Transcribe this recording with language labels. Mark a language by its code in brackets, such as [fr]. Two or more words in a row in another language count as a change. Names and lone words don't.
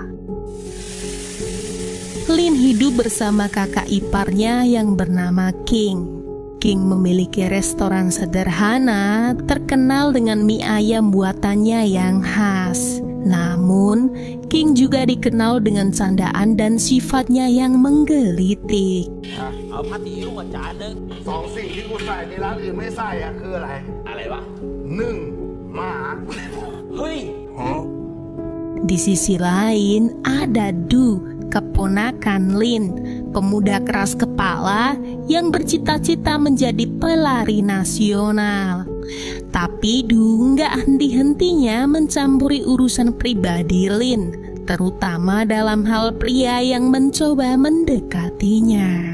[id] Lin hidup bersama kakak iparnya yang bernama King. King memiliki restoran sederhana terkenal dengan mie ayam buatannya yang khas. Namun, King juga dikenal dengan candaan dan sifatnya yang menggelitik. [th] เอาผ้าตีลูกจานนึง สองสิ่งที่กูใส่ในร้านอื่นไม่ใส่อะคืออะไร อะไรวะ 1. หมา เฮ้ย [id] Di sisi lain, ada Du, keponakan Lin, pemuda keras kepala yang bercita-cita menjadi pelari nasional. Tapi Du nggak henti-hentinya mencampuri urusan pribadi Lin, terutama dalam hal pria yang mencoba mendekatinya.